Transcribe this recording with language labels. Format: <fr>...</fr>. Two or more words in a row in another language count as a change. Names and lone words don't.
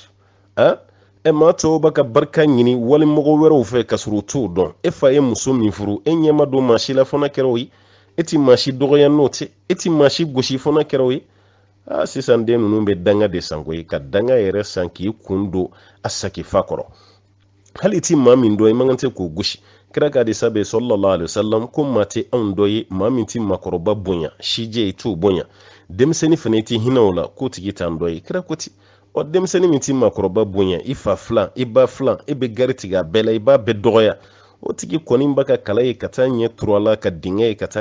<bm>dɛ maa tɔw b'a ka barika ɲini walimɔgɔ wɛrɛw fɛ ka sɔrɔ u t'o dɔn e fa ye muso min furu e ɲɛma don maa si la fana kɛra o ye e ti maa si dɔgɔya n'o tɛ e ti maa si gosi fana kɛra o ye sisan den ninnu bɛ danga de san koyi ka danga yɛrɛ san k'i kun don a sakifa kɔrɔ hali ti maa min dɔ i man kan tɛ k'o gosi kira ka hadisa bɛ</bm> <ar>صلى الله عليه وسلم</ar> <bm>ko maa tɛ anw dɔ ye maa min ti maakɔrɔba bonya sijɛ i t'o bonya denmisɛnnin fana i ti hinɛ o la k'o tigi t'an dɔ ye kira ko ten denmisɛnnin min ti maakɔrɔba bonya i fa filan i ba filan e bɛ gari tigɛ a bɛɛ la i b'a bɛɛ dɔgɔya o tigi kɔni b'a ka kala ye ka taa ɲɛ turu a la ka dingɛ ye ka taa</bm>